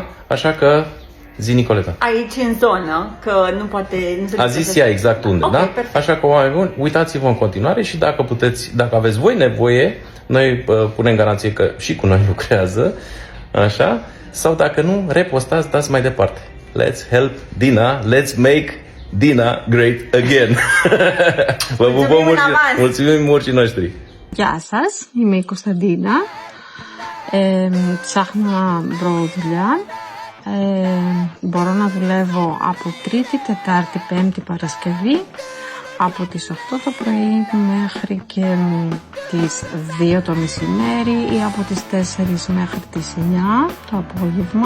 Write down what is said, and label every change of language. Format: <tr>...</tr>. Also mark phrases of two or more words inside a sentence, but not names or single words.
<ro>Așa că, zi Nicoleta. Aici în zonă, că nu poate... A zis ea exact unde, okay, da? Perfect. Așa că, oameni buni, uitați-vă în continuare și dacă aveți voi nevoie, noi punem garanție că și cu noi lucrează, așa? Sau dacă nu, repostați, dați mai departe.</ro> <en>Let's help Dina, let's make Dina great again.</en> <ro>Vă pupăm, mulțumim urșii noștri.</ro> <el>Γεια σας, είμαι η Κωνσταντίνα. Ψάχνω να βρω δουλειά. Μπορώ να δουλεύω από Τρίτη, Τετάρτη, Πέμπτη, Παρασκευή από τις 8 το πρωί μέχρι και τις 2 το μεσημέρι ή από τις 4 μέχρι τις 9 το απόγευμα.</el>